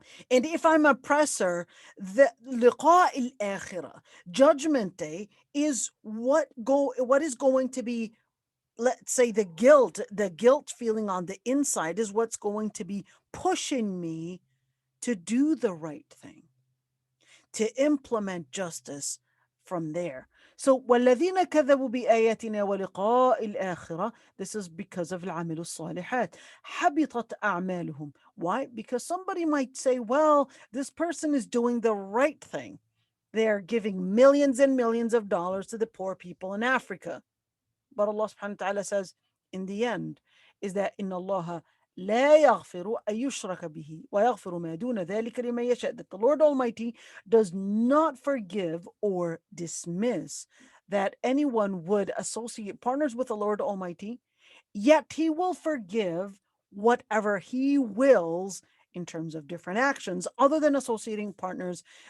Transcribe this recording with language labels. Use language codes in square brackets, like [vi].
[en] And if I'm oppressor, the liqa al-akhirah, judgment day, is what is going to be, let's say, the guilt feeling on the inside is what's going to be pushing me to do the right thing, to implement justice from there. So [ar] والذين كذبوا بآياتنا ولقاء الآخرة, [en] this is because of [ar] العامل الصالحات. حبطت أعمالهم. [en] Why? Because somebody might say, well, this person is doing the right thing. They're giving millions and millions of dollars to the poor people in Africa. But Allah subhanahu wa ta'ala says, in the end, is that in Allah [ar] لا يغفر أن يشرك به ويغفر ما دون ذلك لمن يشاء, [en] that the Lord Almighty does not forgive or dismiss that anyone would associate partners with the Lord Almighty, yet he will forgive whatever he wills in terms of different actions other than associating partners